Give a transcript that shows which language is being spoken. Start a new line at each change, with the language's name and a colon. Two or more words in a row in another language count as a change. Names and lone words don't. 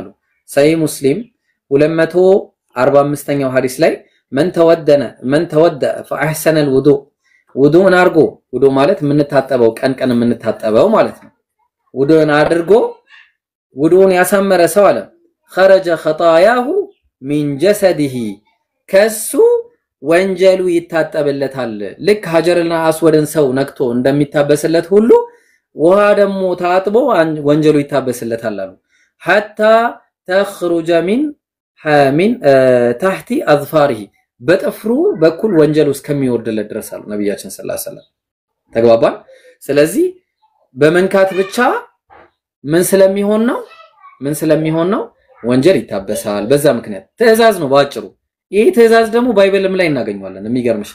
Amharic: ሰሂህ ሙስሊም 245ኛው ሐዲስ ላይ
Arabic: من توضأ فأحسن الوضوء
Amharic: ውዱእን አድርጎ፣ ውዱእ ማለት የምንታጠበው ቀን የምንታጠበው ማለት ነው። ውዱእን አድርጎ ውዱእን ያሳመረ ሰው አለ
Arabic: خرج خطاياه من جسده፣
Amharic: ከሱ ወንጀሉ ይታጠብለታል። ልክ ሐጀርና አስወድን ሰው ነክቶ እንደሚታበስለት ሁሉ ውሃ ደግሞ ታጥቦ ወንጀሉ ይታበስለታል አሉ።
Arabic: حتى تخرج من تحت اظفاره፣
Amharic: በጥፍሩ በኩል ወንጀሉ እስከሚወርድለት ድረስ አሉ ነብያችን
Arabic: صلى الله عليه وسلم።
Amharic: ተግባባን? ስለዚህ በመንካት ብቻ ምን ስለሚሆን ነው ወንጀል ይታበሳል። በዛ ምክንያት ትዕዛዝ ነው ባጭሩ። ይሄ ትዕዛዝ ደግሞ ባይብልም ላይ እናገኘዋለን። የሚገርምሽ